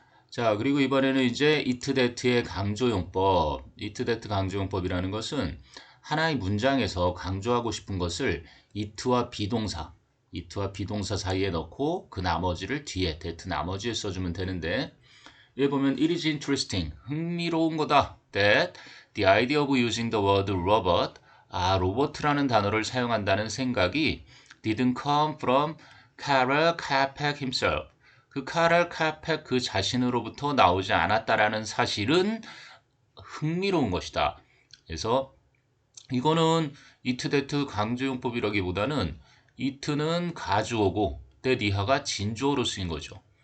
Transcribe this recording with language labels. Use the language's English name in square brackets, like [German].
[Korean] 자, 그리고 이번에는 이제 it that의 강조용법. it that 강조용법이라는 것은 하나의 문장에서 강조하고 싶은 것을 it와 비동사 사이에 넣고 그 나머지를 뒤에 that 나머지에 써주면 되는데 여기 보면 [English] it is interesting. [Korean] 흥미로운 거다. [English] that the idea of using the word robot. [Korean] 로버트라는 단어를 사용한다는 생각이 [English] didn't come from Karel Capek himself. [Korean] 그 카렐 카펙 그 자신으로부터 나오지 않았다라는 사실은 흥미로운 것이다. 그래서 이거는 it that 강조용법이라기보다는 it는 가주어고 that 이하가 진주어로 쓰인 거죠.